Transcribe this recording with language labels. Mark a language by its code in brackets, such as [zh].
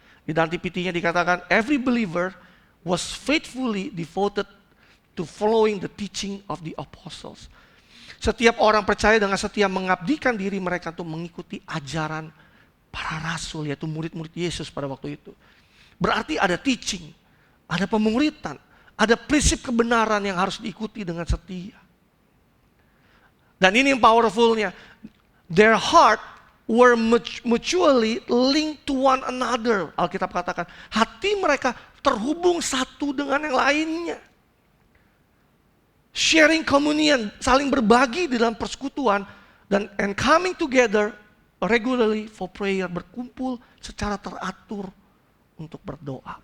[id] Di dalam TPT-nya dikatakan, [en] every believer was faithfully devoted to following the teaching of the apostles. [id] Setiap orang percaya dengan setia mengabdikan diri mereka untuk mengikuti ajaran para rasul, yaitu murid-murid Yesus pada waktu itu. Berarti ada teaching, ada pemuritan, ada prinsip kebenaran yang harus diikuti dengan setia. Dan ini yang powerfulnya, [en] their heart were mutually linked to one another. [id] Alkitab katakan, hati mereka terhubung satu dengan yang lainnya. [en] Sharing communion, [id] saling berbagi di dalam persekutuan, dan [en] coming together regularly for prayer, [id] berkumpul secara teratur untuk berdoa.